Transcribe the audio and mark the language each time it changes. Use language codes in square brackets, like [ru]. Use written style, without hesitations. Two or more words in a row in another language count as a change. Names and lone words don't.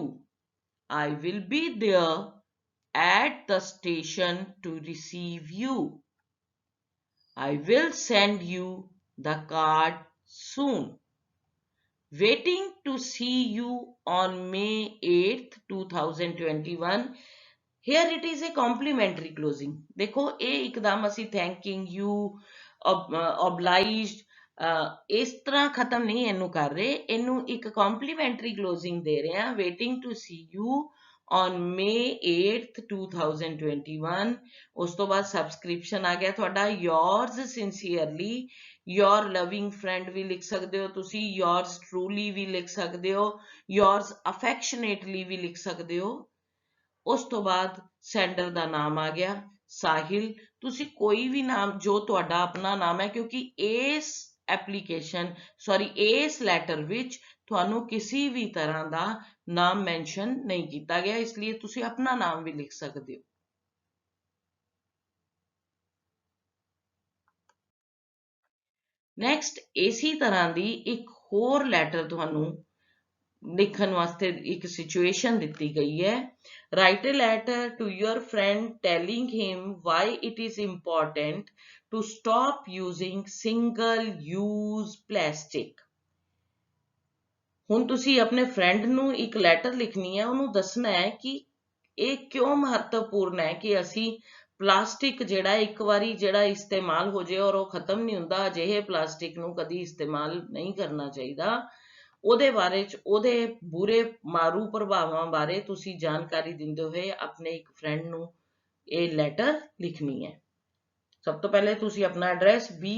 [en] I will be there at the station to receive you. I will send you the card soon. Waiting to see you on May 8th, 2021. Here it is a complimentary closing. [pa] देखो ਇਹ ਇੱਕਦਮ ਅਸੀਂ [en] thanking you, [pa] obliged ਇਸ ਤਰ੍ਹਾਂ ਖਤਮ ਨਹੀਂ ਇਹਨੂੰ ਕਰ ਰਹੇ, ਇਹਨੂੰ ਇੱਕ [en] complimentary closing [pa] ਦੇ ਰਹੇ ਹਾਂ। [en] Waiting to see you on May 8th 2021 [pa] ਉਸ ਤੋਂ ਬਾਅਦ ਸਬਸਕ੍ਰਿਪਸ਼ਨ ਆ ਗਿਆ ਤੁਹਾਡਾ [en] yours sincerely your loving friend [pa] ਵੀ ਲਿਖ ਸਕਦੇ ਹੋ ਤੁਸੀਂ [en] yours truly [pa] ਵੀ ਲਿਖ ਸਕਦੇ ਹੋ [en] yours affectionately [pa] ਵੀ ਲਿਖ ਸਕਦੇ ਹੋ ਉਸ ਤੋਂ ਬਾਅਦ ਸੈਂਡਰ ਦਾ ਨਾਮ ਆ ਗਿਆ ਸਾਹਿਲ ਤੁਸੀਂ ਕੋਈ ਵੀ ਨਾਮ ਜੋ ਤੁਹਾਡਾ ਆਪਣਾ ਨਾਮ ਹੈ ਕਿਉਂਕਿ ਇਸ ਐਪਲੀਕੇਸ਼ਨ ਇਸ ਲੈਟਰ ਵਿੱਚ ਤੁਹਾਨੂੰ ਕਿਸੇ ਵੀ ਤਰ੍ਹਾਂ ਦਾ ਨਾਮ ਮੈਂਸ਼ਨ ਨਹੀਂ ਕੀਤਾ ਗਿਆ ਇਸ ਲਈ ਤੁਸੀਂ ਆਪਣਾ ਨਾਮ ਵੀ ਲਿਖ ਸਕਦੇ ਹੋ ਨੈਕਸਟ ਇਸੇ ਤਰ੍ਹਾਂ ਦੀ ਇੱਕ ਹੋਰ ਲੈਟਰ ਤੁਹਾਨੂੰ ਲਿਖਣ ਵਾਸਤੇ ਇੱਕ ਸਿਚੁਏਸ਼ਨ ਦਿੱਤੀ ਗਈ ਹੈ [en] write a letter to your friend telling him why it is important to stop using single use plastic [pa] ਹੁਣ ਤੁਸੀਂ ਆਪਣੇ ਫਰੈਂਡ ਨੂੰ ਇੱਕ ਲੈਟਰ ਲਿਖਣੀ ਹੈ ਉਹਨੂੰ ਦੱਸਣਾ ਹੈ ਕਿ ਇਹ ਕਿਉਂ ਮਹੱਤਵਪੂਰਨ ਹੈ ਕਿ ਅਸੀਂ ਪਲਾਸਟਿਕ ਜਿਹੜਾ ਇੱਕ ਵਾਰੀ ਜਿਹੜਾ ਇਸਤੇਮਾਲ ਹੋ ਜਾਏ ਔਰ ਉਹ ਖਤਮ ਨਹੀਂ ਹੁੰਦਾ ਅਜਿਹੇ ਪਲਾਸਟਿਕ ਨੂੰ ਕਦੀ ਇਸਤੇਮਾਲ ਨਹੀਂ ਕਰਨਾ ਚਾਹੀਦਾ ਉਹਦੇ ਬਾਰੇ ਚ ਉਹਦੇ ਬੁਰੇ ਮਾਰੂ ਪ੍ਰਭਾਵਾਂ ਬਾਰੇ ਤੁਸੀਂ ਜਾਣਕਾਰੀ ਦਿੰਦੇ ਹੋਏ ਆਪਣੇ ਇੱਕ ਫਰੈਂਡ ਨੂੰ ਇਹ ਲੈਟਰ ਲਿਖਣੀ ਹੈ ਸਭ ਤੋਂ ਪਹਿਲੇ ਤੁਸੀਂ ਆਪਣਾ ਐਡਰੈਸ